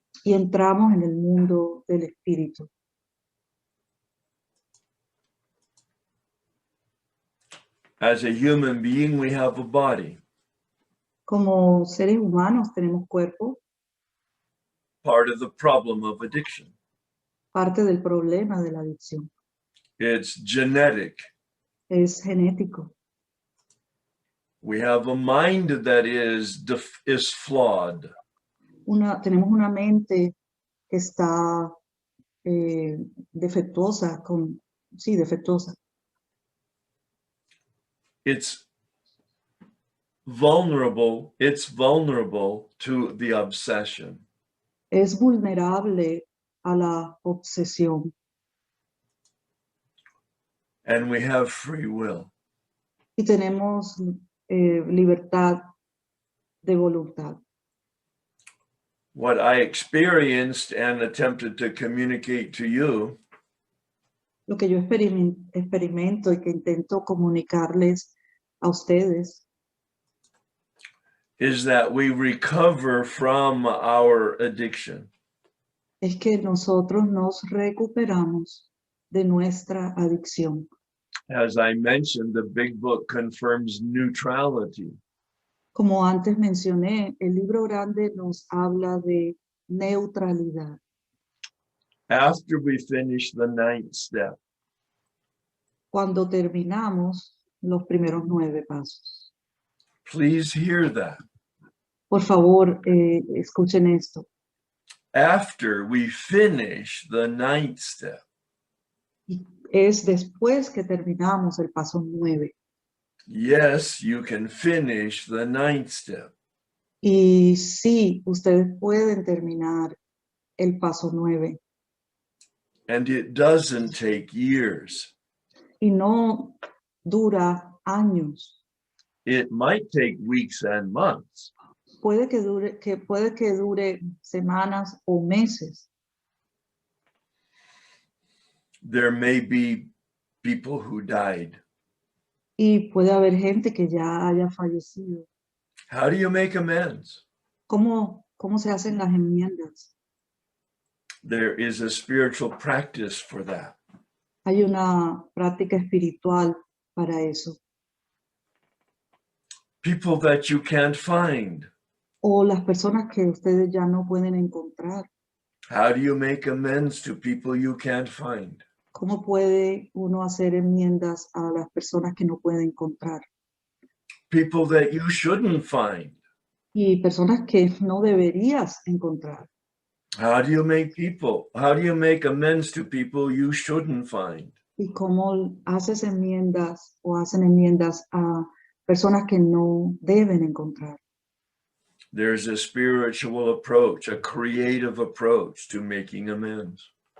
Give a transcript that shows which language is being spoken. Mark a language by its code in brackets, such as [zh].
[es] y entramos en el mundo del espíritu. [en] As a human being, we have a body. [es] Como seres humanos tenemos cuerpo, [en] Part of the problem of addiction. [es] parte del problema de la adicción. [en] It's genetic. [es] Es genético. [en] We have a mind that is flawed. [es] Tenemos una mente que está defectuosa, defectuosa. [en] It's vulnerable. It's vulnerable to the obsession. [es] Es vulnerable a la obsesión. [en] And we have free will. [es] Y tenemos libertad de voluntad. [en] What I experienced and attempted to communicate to you [es] Lo que yo experimento y que intento comunicarles a ustedes [en] is that we recover from our addiction. [es] es que nosotros nos recuperamos de nuestra adicción. [en] As I mentioned, the big book confirms neutrality. [es] Como antes mencioné, el libro grande nos habla de neutralidad. [en] After we finish the 9th step, [es] Cuando terminamos los primeros 9 pasos. [en] please hear that. [es] Por favor, escuchen esto. [en] After we finish the 9th step, [es] Y es después que terminamos el paso 9. [en] yes, you can finish the 9th step. [es] Y sí, ustedes pueden terminar el paso 9. [en] And it doesn't take years. [es] Y no dura años. [en] It might take weeks and months. [es] Puede que dure semanas o meses. [en] There may be people who died. [es] Y puede haber gente que ya haya fallecido. [en] How do you make amends? [es] ¿Cómo se hacen las enmiendas? [en] There is a spiritual practice for that. [es] Hay una práctica espiritual para eso. [en] People that you can't find. [es] O las personas que ustedes ya no pueden encontrar. [en] How do you make amends to people you can't find? [es] ¿Cómo puede uno hacer enmiendas a las personas que no puede encontrar? [en] People that you shouldn't find. [es] Y personas que no deberías encontrar. [en] How do you make amends to people you shouldn't find? [es] Y cómo haces enmiendas o hacen enmiendas a personas que no deben encontrar. [en] There's a spiritual approach, a creative approach to making amends.